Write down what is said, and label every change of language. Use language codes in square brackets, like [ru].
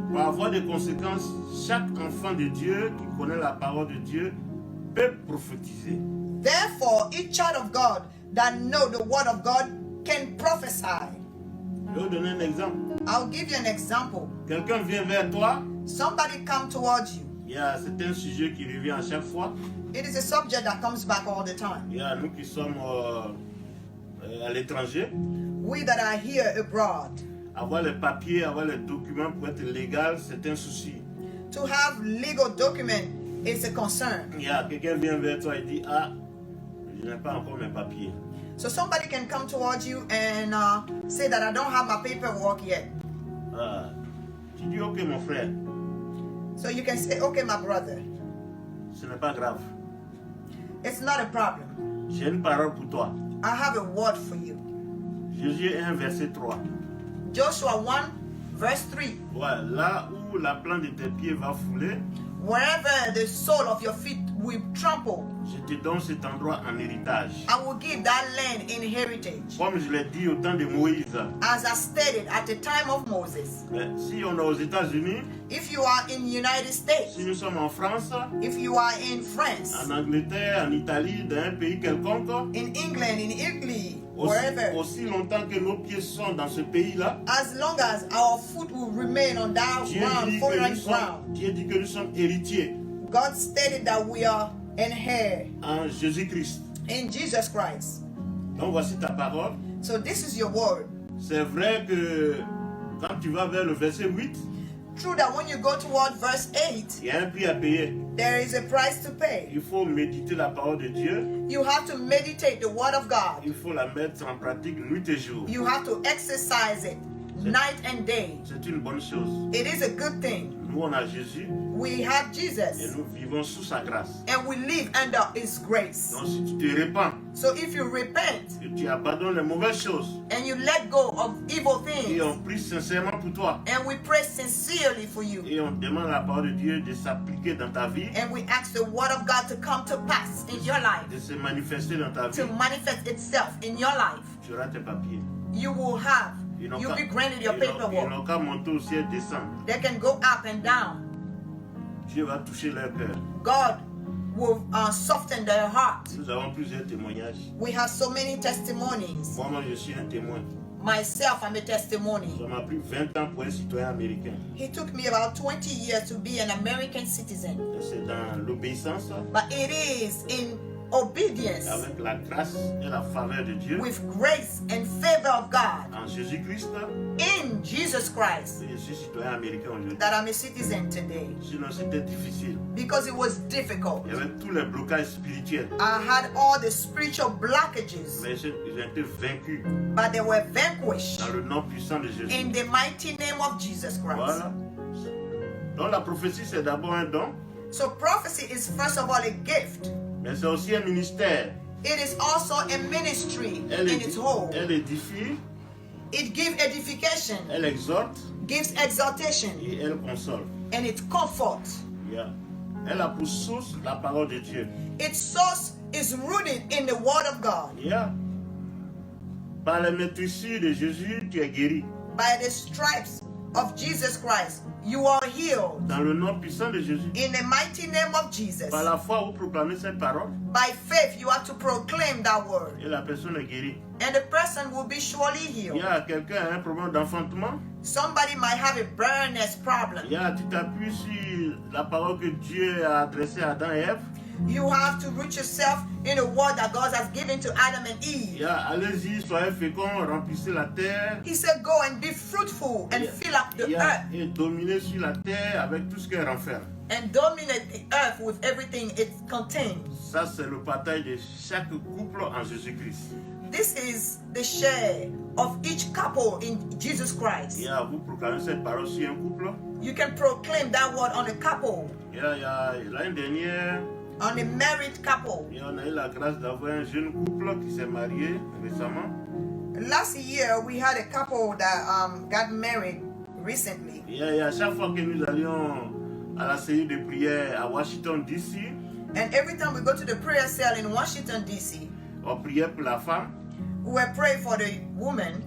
[fr] Pour avoir des conséquences, chaque enfant de Dieu qui connaît la parole de Dieu peut prophétiser. [en] Therefore, each child of God that know the word of God can prophesy. [fr] Je vais vous donner un exemple. [en] I'll give you an example. [fr] Quelqu'un vient vers toi, [en] Somebody come towards you. [fr] c'est un sujet qui revient à chaque fois. [en] It is a subject that comes back all the time. [fr] Nous qui sommes à l'étranger, [en] We that are here abroad, [fr] avoir les papiers, avoir les documents pour être légal, c'est un souci. [en] to have legal document is a concern. [fr] Quelqu'un vient vers toi et dit, ah, je n'ai pas encore mes papiers. [en] So somebody can come towards you and say that I don't have my paperwork yet. [fr] Ah, tu dis, ok mon frère, [en] So you can say, okay, my brother, [fr] ce n'est pas grave. [en] it's not a problem. [fr] J'ai une parole pour toi. [en] I have a word for you. [fr] Josué 1, verset 3. [en] Joshua 1, verse 3. [fr] Ouais, là où la plante de tes pieds va fouler, [en] Wherever the sole of your feet will trample, [fr] je te donne cet endroit en héritage. [en] I will give that land in heritage. [fr] Comme je l'ai dit au temps de Moïse. [en] As I stated at the time of Moses. [fr] Mais si on est aux États-Unis, [en] If you are in the United States, [fr] si nous sommes en France, [en] if you are in France, [fr] en Angleterre, en Italie, dans un pays quelconque, [en] in England, in Italy, wherever, [fr] aussi longtemps que nos pieds sont dans ce pays-là, [en] as long as our foot will remain on that ground, foreign ground, [fr] Dieu dit que nous sommes héritiers [en] God stated that we are in heir [fr] en Jésus-Christ. [en] in Jesus Christ. [fr] Donc voici ta parole. [en] So this is your word. [fr] C'est vrai que quand tu vas vers le verset 8, [en] True that when you go toward verse 8, [fr] il y a un prix à payer. [en] there is a price to pay. [fr] Il faut méditer la parole de Dieu. [en] You have to meditate the word of God. [fr] Il faut la mettre en pratique nuit et jour. [en] You have to exercise it night and day. [fr] C'est une bonne chose. [en] It is a good thing. [fr] Nous, on a Jésus [en] We have [fr] et [en] Jesus [fr] nous vivons sous sa grâce. [en] and we live under His grace. [fr] Donc si tu te répands [en] So if you repent [fr] et tu abandonnes les mauvaises choses [en] and you let go of evil [fr] et [en] things, [fr] on prie sincèrement pour toi [en] and we pray sincerely for you, [fr] et on demande à la parole de Dieu de s'appliquer dans ta vie, [en] and we ask the word of God to come to pass in your life, [fr] de se manifester dans ta vie, [en] to manifest itself in your life, [fr] tu auras tes papiers. [en] you will have. [fr] Ils n'ont [en] You'll [fr] qu'à- [en] be granted your [fr] ils n'ont- ils [en] paperwork. [fr] n'ont qu'à monter au ciel, descendre. [en] They can go up and down. [fr] Dieu va toucher leur cœur. [en] God will soften their heart. [fr] Nous avons plusieurs témoignages. [en] We have so many testimonies. [fr] Moi, je suis un témoin. [en] Myself, I'm a testimony. [fr] Ça m'a pris 20 ans pour un citoyen américain. [en] It took me about 20 years to be an American citizen. [fr] C'est dans l'obéissance, [en] But it is in obedience, [fr] avec la grâce et la faveur de Dieu, [en] with grace and favor of God, [fr] en Jésus-Christ, [en] in Jesus Christ, [fr] que je suis citoyen américain aujourd'hui. [en] that I'm a citizen today. [fr] Sinon, c'était difficile. [en] Because it was difficult. [fr] Il y avait tous les blocages spirituels. [en] I had all the spiritual blockages, [fr] Mais ils ont été vaincus [en] but they were vanquished [fr] dans le nom puissant de Jésus. [en] in the mighty name of Jesus Christ. [fr] Voilà. Donc la prophétie, c'est d'abord un don, [en] So prophecy is first of all a gift. [fr] mais c'est aussi un ministère. [en] It is also a ministry [fr] Elle, [en] in its whole. [fr] elle édifie, [en] It gives edification, [fr] elle exhorte [en] gives exaltation, [fr] et elle console. [en] and it comforts. Yeah. [fr] Elle a pour source la parole de Dieu. [en] Its source is rooted in the Word of God. Yeah. [fr] Par les maîtrisures de Jésus, tu es guéri. [en] By the stripes of Jesus Christ, you are healed. [fr] Dans le nom puissant de Jésus. [en] In the mighty name of Jesus. [fr] Par la foi, vous proclamez cette parole [en] By faith, you have to proclaim that word. [fr] et la personne est guérie. [en] And the person will be surely [fr] Il [en] healed. [fr] y a quelqu'un a un problème d'enfantement. [en] Somebody might have a barrenness problem. [fr] Il y a, tu t'appuies sur la parole que Dieu a adressée à Adam et Ève. [en] You have to root yourself in the word that God has given to Adam and [fr] Il [en] Eve. [fr] y a, allez-y, soyez féconds, remplissez la terre. [en] He said, go and be fruitful and fill up the [fr] Il y a, [en] earth [fr] et dominez sur la terre avec tout ce qu'elle renferme. [en] and dominate the earth with everything it contains. [fr] Ça, c'est le partage de chaque couple en Jésus-Christ. [en] This is the share of each couple in Jesus Christ. [fr] Il y a, vous proclamez cette parole sur un couple. [en] You can proclaim that word on a couple, [fr] Il y a l'année dernière, [en] on a married couple. [fr] on a eu la grâce d'avoir un jeune couple qui s'est marié récemment. [en] Last year, we had a couple that got married recently. [fr] Il y a chaque fois que nous allions à la série de prière à Washington, D.C., [en] And every time we go to the prayer cell in Washington, D.C., [fr] on priait pour la femme. [en] we were praying for the woman.